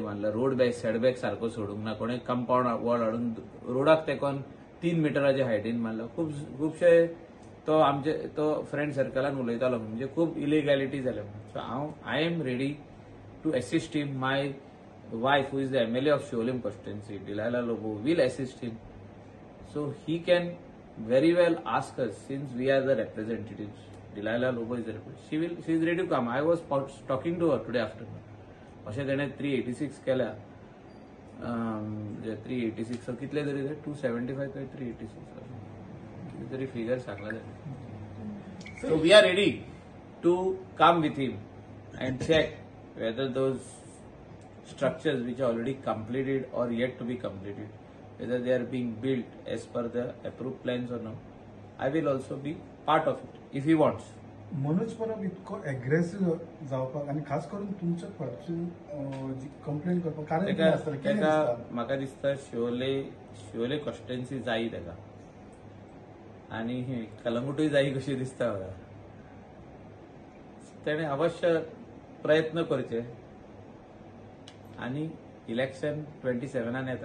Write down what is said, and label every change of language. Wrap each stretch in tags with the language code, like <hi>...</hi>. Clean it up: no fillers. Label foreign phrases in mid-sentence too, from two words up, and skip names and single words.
<kok>बांदला</kok> <en>road back setback</en> <kok>सारको सोडूंक ना कोणें</kok> <en>compound wall</en> <kok>हाडून रोडाक तेकोन 3 मिटराच्या हायटीन बांदला खुबशे तो आमचे तो</kok> <en>friend circle</en> <kok>उलयतालो म्हणजे खूब इलिगॅलिटी जाल्या सो हांव</kok> <en>I am ready to assist him my wife who is the MLA of Siolim constituency Delilah Lobo will assist him so he can very well ask us since we are the representatives. Delilah Lobo is the representative. She is ready to come. I was talking to her today afternoon.</en> <kok>अशें तेणे 386 केल्या जे 386 कितले तरी 275 काय 386 किती तरी फिगर सांगला तेणे सो</kok> <en>we are ready to come with him and check whether those structures which are already completed or yet to be completed whether they are being built as per the approved plans or not. I will also be part of it if he wants.</en> <kok>मनोज परब इतको अग्रेसिव्ह जावपाक आणि खास करून तुमच्या फाटसून जी कंप्लेंट करपाक कारण कितें आसतलें कितें दिसता म्हाका दिसता शिवोले कॉन्स्टिट्युएन्सी जायी तेका आनी कलंगूटूय जायी कशी दिसता म्हाका तेणे अवश्य प्रयत्न करचे आनी इलेक्शन 27 येता</kok>